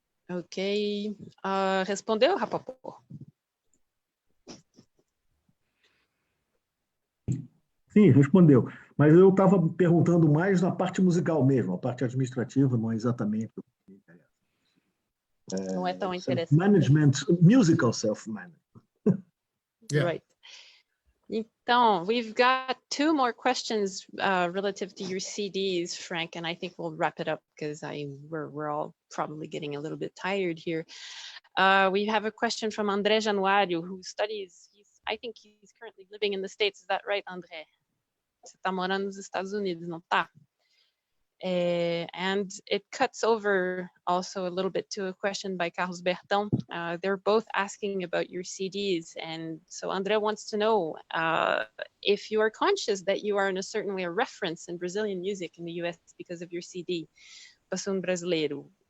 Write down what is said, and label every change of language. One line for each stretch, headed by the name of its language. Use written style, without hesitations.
Portuguese: Ok. Respondeu, Rapoport? Sim, respondeu. Mas eu estava perguntando mais na parte musical mesmo, a parte administrativa não é exatamente o que me interessa. Não é tão interessante.
English: Management, musical self-management. Yeah. Right. Então, we've got 2 more questions relative to your CDs, Frank, and I think we'll wrap it up because we're all probably getting a little bit tired here. We have a question from André Januário, who studies, I think he's currently living in the States. Is that right, André?
Portuguese: Você está morando nos Estados Unidos, não está?
English: And it cuts over also a little bit to a question by Carlos Bertão. They're both asking about your CDs. And so André wants to know if you are conscious that you are in a certain way a reference in Brazilian music in the US because of your CD, Bassoon Brasileiro.